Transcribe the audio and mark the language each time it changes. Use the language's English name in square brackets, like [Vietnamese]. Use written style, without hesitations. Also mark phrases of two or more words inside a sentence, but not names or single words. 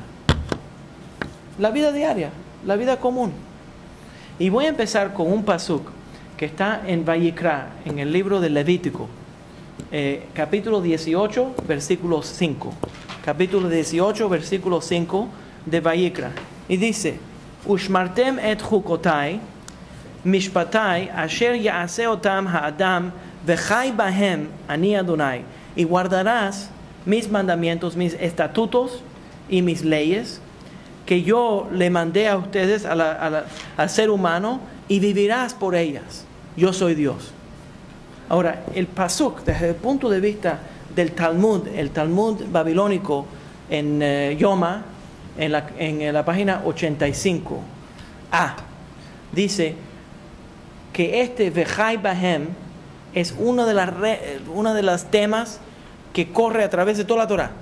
[Spanish] La vida diaria, la vida común. Y voy a empezar con un pasuk que está en Vayikra, en el libro de Levítico, capítulo 18, versículo 5. Capítulo 18, versículo 5 de Vayikra. Y dice: [Hebrew] ושמרתם את חקותי, משפטי, אשר יעשה אתם האדם, וחי בהם אני אדני. [Spanish] Y guardarás mis mandamientos, mis estatutos y mis leyes, que yo le mandé a ustedes, al ser humano, y vivirás por ellas. Yo soy Dios. Ahora, el pasuk, desde el punto de vista del Talmud, el Talmud babilónico en Yoma, en la página 85a, dice que este [Hebrew] וחי בהם [Spanish] es una de las temas que corre a través de toda la Torah.